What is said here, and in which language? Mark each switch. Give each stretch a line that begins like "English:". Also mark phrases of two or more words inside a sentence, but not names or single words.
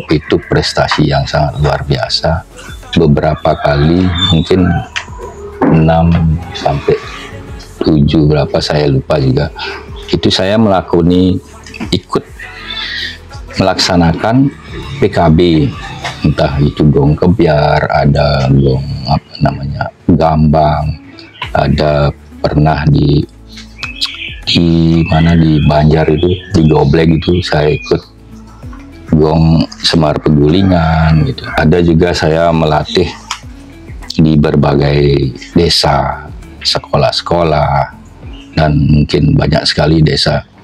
Indonesian: Itu prestasi yang sangat luar biasa. Beberapa kali, mungkin 6 sampai 7 berapa saya lupa juga. Itu saya ikut melaksanakan PKB, entah itu gong kebiar, ada gong gambang, ada pernah di mana di Banjar itu di Goblek itu saya ikut gong Semar Pegulingan gitu. Ada juga saya melatih di berbagai desa, sekolah-sekolah, dan mungkin banyak sekali desa.